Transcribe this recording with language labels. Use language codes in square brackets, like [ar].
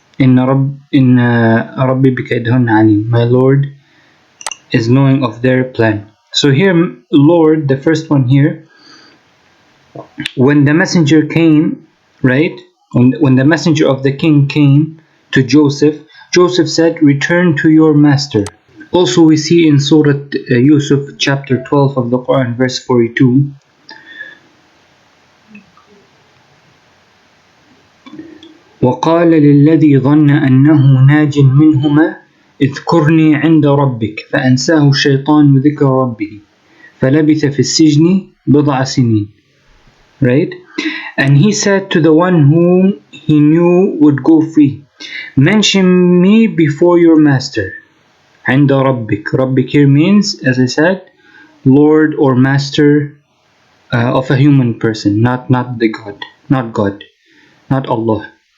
[ar] Inna Rabbi bikaidhunna alim. [en] My Lord is knowing of their plan. So here, Lord, the first one here, when the messenger came, right? When the messenger of the king came to Joseph, Joseph said, "Return to your master." Also, we see in Surah Yusuf, chapter 12 of the Quran, verse 42, [ar] وَقَالَ لِلَّذِي ظَنَّ أَنَّهُ نَاجٍ مِّنْهُمَا اذْكُرْنِي عِنْدَ رَبِّكَ فَأَنْسَاهُ الشَّيْطَانُ ذِكْرَ رَبِّهِ فَلَبِثَ فِي السِّجْنِ بِضْعَ سِنِينَ. [en] Right? And he said to the one whom he knew would go free, "Mention me before your master." [ar] عند ربك. [en] Rabbik here means, as I said, Lord or Master of a human person, not the God, not Allah.